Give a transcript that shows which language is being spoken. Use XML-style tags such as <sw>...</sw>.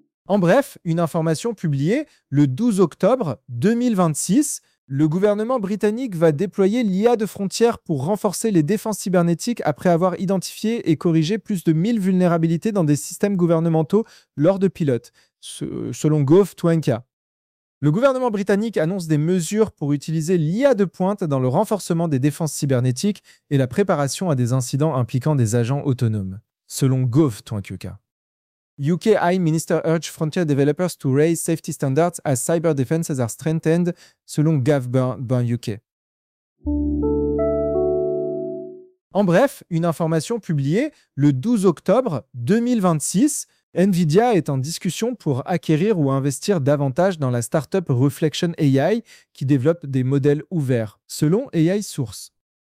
<fr>En bref, une information publiée le 12 octobre 2026, le gouvernement britannique va déployer l'IA de frontière pour renforcer les défenses cybernétiques après avoir identifié et corrigé plus de 1000 vulnérabilités dans des systèmes gouvernementaux lors de pilotes, selon Gov.uk. Le gouvernement britannique annonce des mesures pour utiliser l'IA de pointe dans le renforcement des défenses cybernétiques et la préparation à des incidents impliquant des agents autonomes, selon Gov.uk.</fr> <en>UK AI Minister urged frontier developers to raise safety standards as cyber defenses are strengthened,</en> <fr>selon</fr> <en>Gov.uk.</en> <fr>En bref, une information publiée le 12 octobre 2026, Nvidia est en discussion pour acquérir ou investir davantage dans la startup Reflection AI qui développe des modèles ouverts, selon AI Source.</fr>